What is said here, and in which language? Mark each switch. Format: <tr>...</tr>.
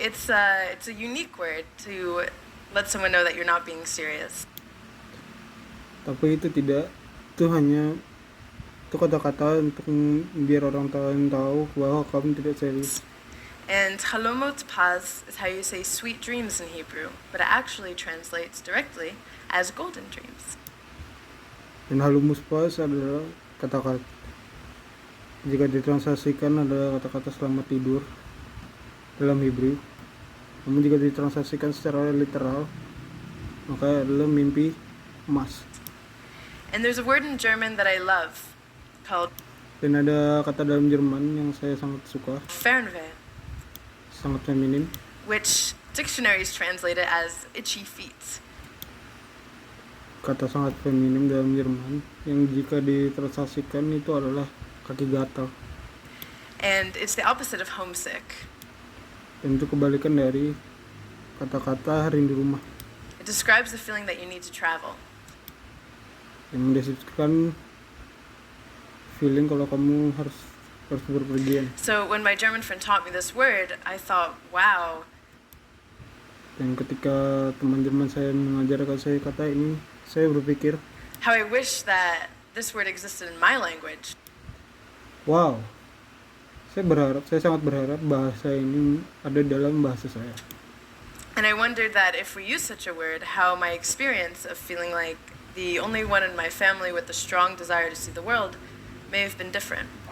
<en>It's a unique word to let someone know that you're not being serious.</en> <id>Tapi itu tidak Itu hanya itu kata-kata untuk biar orang tahu bahwa kamu tidak serius.</id> <en>And halomot paz is how you say sweet dreams in Hebrew, but it actually translates directly as golden dreams.</en> <id>Dan halumuspas adalah kata-kata, jika ditranslasikan adalah kata-kata selamat tidur dalam Hebrew. Namun jika ditranslasikan secara literal, maka adalah mimpi emas.</id> <en>And there's a word in German that I love called</en> <id>Dan ada kata dalam Jerman yang saya sangat suka,</id> <de>Fernweh,</de> <id>sangat feminim,</id> <en>which dictionaries translate it as itchy feet.</en> <id>kata sangat feminim dalam Jerman yang jika ditranslasikan itu adalah kaki gatal.</id> <en>And it's the opposite of homesick.</en> <id>Dan itu kebalikan dari kata-kata rindu rumah,</id> <en>It describes the feeling that you need to travel.</en> <id>yang mendeskripsikan feeling kalau kamu harus berpergian.</id> <en>So when my German friend taught me this word, I thought, wow,</en> <id>Dan ketika teman Jerman saya mengajarkan saya kata ini, saya berpikir,</id> <en>how I wish that this word existed in my language.</en> <id>wow, saya sangat berharap bahasa ini ada dalam bahasa saya.</id> <en>And I wondered that if we use such a word, how my experience of feeling like the only one in my family with a strong desire to see the world may have been different.</en>